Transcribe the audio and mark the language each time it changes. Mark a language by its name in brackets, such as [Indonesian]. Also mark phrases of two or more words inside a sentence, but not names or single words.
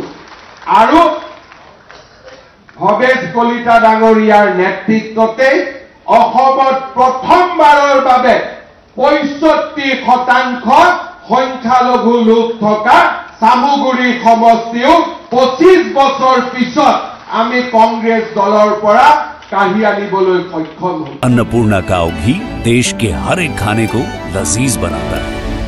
[Assamese] আৰু ভৱেশ কলিতা ডাঙৰীয়াৰ নেতৃত্বতে অসমত প্ৰথমবাৰৰ বাবে 65% সংখ্যালঘু লোক থকা চামুগুৰি সমষ্টিও 25 বছৰ পিছত আমি কংগ্ৰেছ দলৰ পৰা কাঢ়ি আনিবলৈ সক্ষম হলো। [Hindi] अन्नपूर्णा काव घी देश के हर एक खाने को लजीज बनाता है।